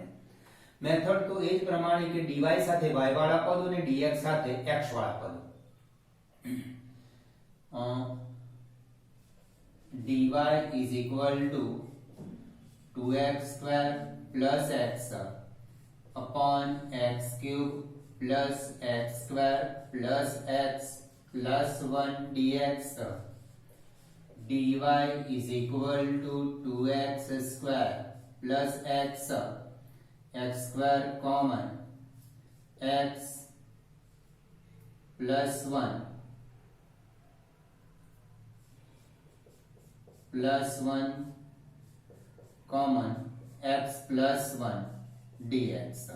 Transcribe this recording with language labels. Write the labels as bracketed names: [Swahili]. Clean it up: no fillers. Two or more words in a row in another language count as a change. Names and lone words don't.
[Gujarati] મેથડ તો એ જ પ્રમાણે કે dy સાથે y વાળા પદો અને dx સાથે x વાળા પદો. [English] dy = 2x² + x upon x³ plus x² plus x plus 1 dx. dy = 2x² plus x x² common x plus 1 plus 1 common x plus 1 dx.